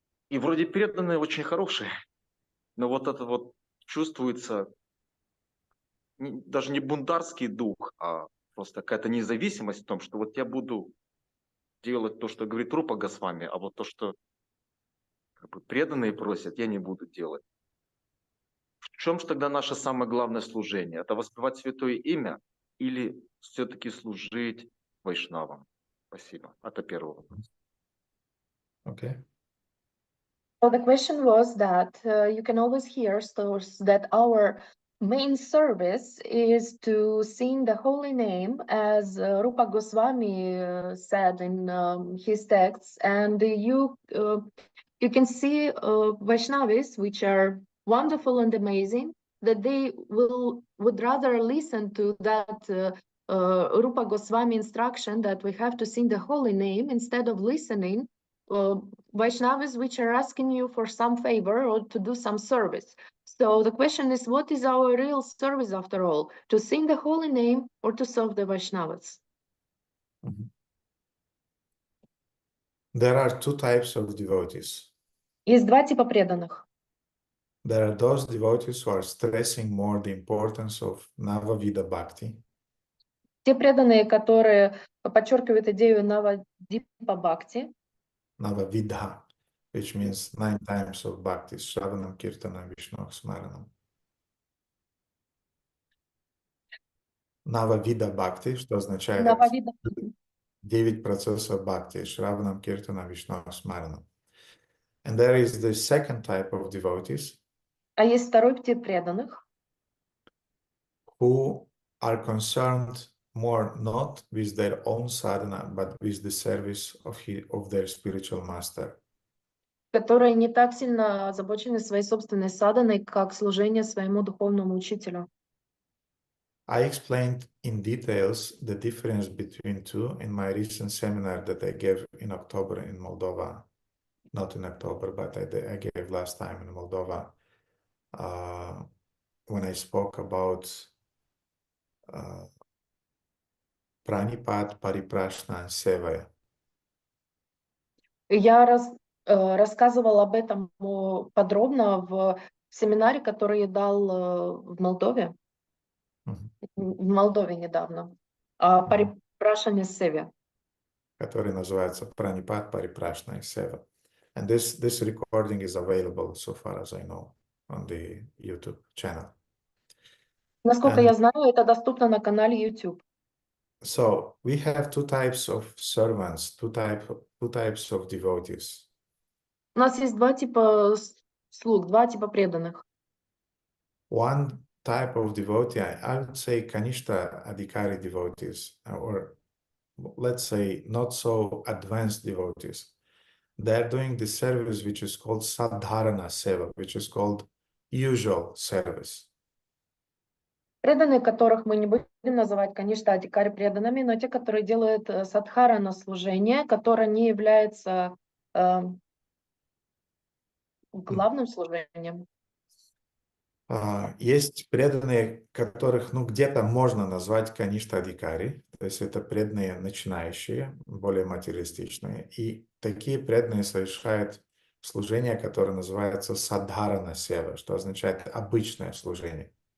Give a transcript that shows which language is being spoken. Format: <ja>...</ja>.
<ru>И вроде преданные очень хорошие, но вот это вот чувствуется даже не бунтарский дух, а просто какая-то независимость в том, что вот я буду делать то, что говорит Рупа Госвами, а вот то, что как бы преданные просят, я не буду делать. В чем же тогда наше самое главное служение? Это воспевать святое имя или все-таки служить вайшнавам? Спасибо. Это первый вопрос.</ru> <en>Okay. So the question was that you can always hear stories that our main service is to sing the holy name, as Rupa Goswami said in his texts, and you can see Vaishnavis, which are wonderful and amazing, that they would rather listen to that Rupa Goswami instruction that we have to sing the holy name instead of listening Vaishnavas which are asking you for some favor or to do some service. So the question is, what is our real service after all? To sing the holy name or to serve the Vaishnavas? Mhm. There are two types of devotees.</en> <ru>Есть два типа преданных.</ru> <en>There are those devotees who are stressing more the importance of Navavida Bhakti.</en> <ru>Те преданные, которые подчеркивают идею Навадипа Бхакти,</ru> <en>Navavidha, which means 9 times of Bhakti, Shravanam, Kirtanam, Vishnu, Smaranam.</en> <ru>Navavida Bhakti, что означает Нававида. 9 процессов Бхакти, Shravanam, Kirtanam, Vishnu, Smaranam.</ru> <en>And there is the second type of devotees</en> <ru>А есть второй тип преданных,</ru> <en>who are concerned more not with their own sadhana, but with the service of their spiritual master.</en> <ru>которые не так сильно озабочены своей собственной саданой, как служение своему духовному учителю.</ru> <en>I explained in details the difference between two in my recent seminar that I gave in October in Moldova. Not in October, but I gave last time in Moldova when I spoke about Pranipad, Pariprashna, Sevaya.</en> <ru>Я рассказывала об этом подробно в семинаре, который я дал в Молдове, в Молдове недавно, о Парипрашане Севе. Который называется</ru> <en>Pranipad, Pariprashna, Seva. And this recording is available, so far as I know, on the YouTube channel.</en> <ru>Насколько я знаю, это доступно на канале YouTube.</ru> <en>So we have two types of servants, two types of devotees.</en> <ru>У нас есть два типа слуг, два типа преданных.</ru> <en>One type of devotee, I would say Kanishta Adhikari devotees, or let's say not so advanced devotees. They're doing the service which is called Sadharana Seva, which is called usual service.</en> <ru>Преданные, которых мы не будем называть, конечно, адикари преданными, но те, которые делают садхарана служение, которое не является главным служением. Есть преданные, которых, где-то можно назвать Каништа Адикари, то есть это преданные начинающие, более материалистичные, и такие преданные совершают служение, которое называется Садхарана Сева, что означает обычное служение.</ru>